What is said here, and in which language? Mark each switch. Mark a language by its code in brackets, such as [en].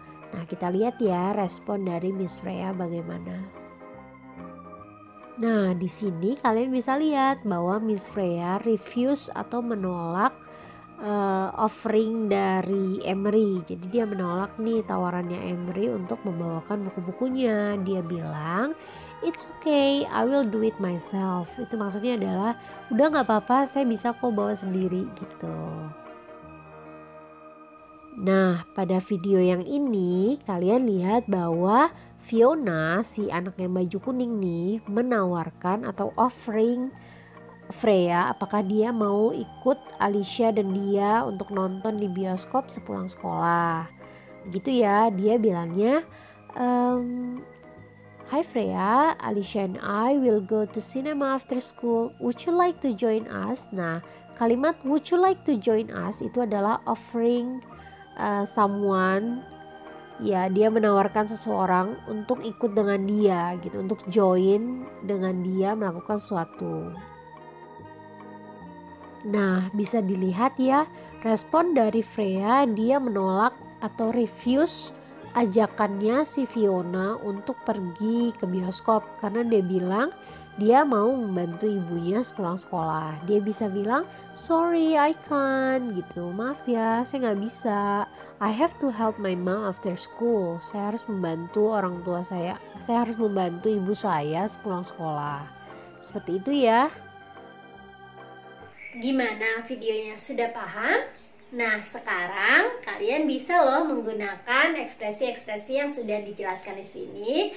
[id] Nah, kita lihat ya respon dari Miss Freya bagaimana. Nah, di sini kalian bisa lihat bahwa Miss Freya refuse atau menolak offering dari Emery. Jadi dia menolak nih tawarannya Emery untuk membawakan buku-bukunya. Dia bilang, [en] it's okay, I will do it myself. [id] Itu maksudnya adalah, udah gak apa-apa, saya bisa kok bawa sendiri gitu. Nah, pada video yang ini kalian lihat bahwa Fiona, si anak yang baju kuning nih, menawarkan atau offering Freya apakah dia mau ikut Alicia dan dia untuk nonton di bioskop sepulang sekolah. Gitu ya, dia bilangnya, [en] hi Freya, Alicia and I will go to cinema after school. Would you like to join us? [id] Nah, kalimat [en] would you like to join us [id] itu adalah [en] offering someone. [id] Ya, dia menawarkan seseorang untuk ikut dengan dia gitu, untuk join dengan dia melakukan sesuatu. Nah, bisa dilihat ya respon dari Freya, dia menolak atau refuse ajakannya si Fiona untuk pergi ke bioskop karena dia bilang dia mau membantu ibunya sepulang sekolah. Dia bisa bilang, [en] sorry I can't [id] gitu, maaf ya saya gak bisa, [en] I have to help my mom after school. [id] Saya harus membantu orang tua saya harus membantu ibu saya sepulang sekolah. Seperti itu ya. Gimana videonya, sudah paham? Nah, sekarang kalian bisa loh menggunakan ekspresi-ekspresi yang sudah dijelaskan di sini.